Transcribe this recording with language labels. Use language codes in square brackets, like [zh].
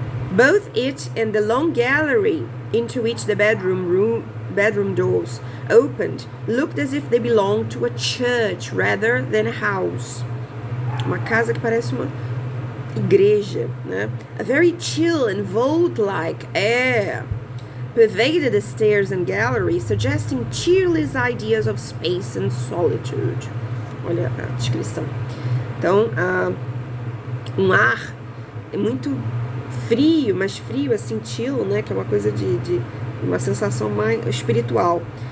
[en] Both it and the long gallery into which the bedroom doors opened looked as if they belonged to a church rather than a house. [pt] Uma casa que parece uma igreja, né? [en] A very chill and vault-like air pervaded the stairs and gallery, suggesting cheerless ideas of space and solitude. [pt] Olha a descrição. Então, um ar muito frio, mas frio assim, chill, né? Que é uma coisa de uma sensação mais espiritual.